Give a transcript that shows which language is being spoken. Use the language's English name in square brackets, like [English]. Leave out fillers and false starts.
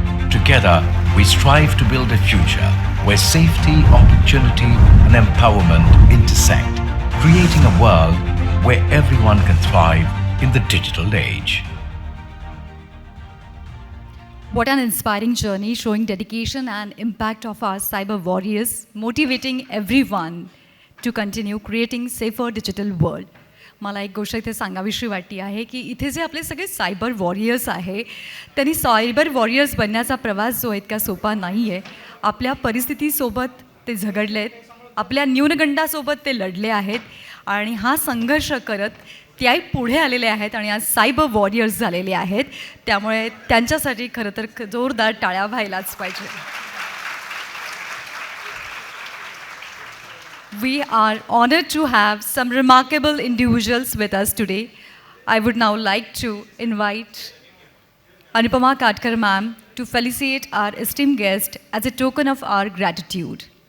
[English] Together, we strive to build a future where safety, opportunity, and empowerment intersect, creating a world where everyone can thrive in the digital age. What an inspiring journey showing dedication and impact of our cyber warriors, motivating everyone to continue creating safer digital world. [Marathi] मला एक गोष्ट इथे सांगावीशी वाटते आहे की इथे जे आपले सगळे सायबर वॉरियर्स आहे त्यांनी सायबर वॉरियर्स बनण्याचा प्रवास जो इतका सोपा नाही आहे. आपल्या परिस्थितीसोबत ते झगडले आहेत, आपल्या न्यूनगंडासोबत ते लढले आहेत आणि हा संघर्ष करत त्याही पुढे आलेले आहेत आणि आज सायबर वॉरियर्स झालेले आहेत. त्यामुळे त्यांच्यासाठी खरं तर जोरदार टाळ्या व्हायलाच पाहिजे. [English] We are honored to have some remarkable individuals with us today. I would now like to invite Anupama Katkar ma'am to felicitate our esteemed guest as a token of our gratitude.